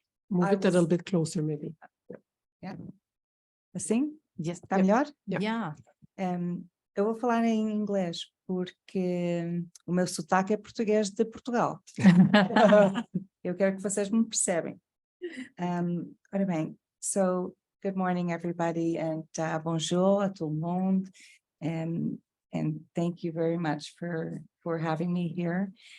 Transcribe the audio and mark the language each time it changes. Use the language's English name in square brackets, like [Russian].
[English] Move it a little bit closer, maybe. [Portuguese] Assim? [English] Yes. [Portuguese] Tá melhor? [English] Yeah. [Portuguese] Eu vou falar em inglês, porque o meu sotaque é português de Portugal. Eu quero que vocês me percebem. Ora bem, [English] so good morning, everybody, and [French] bonjour à tout le monde, [English] and thank you very much for having me here.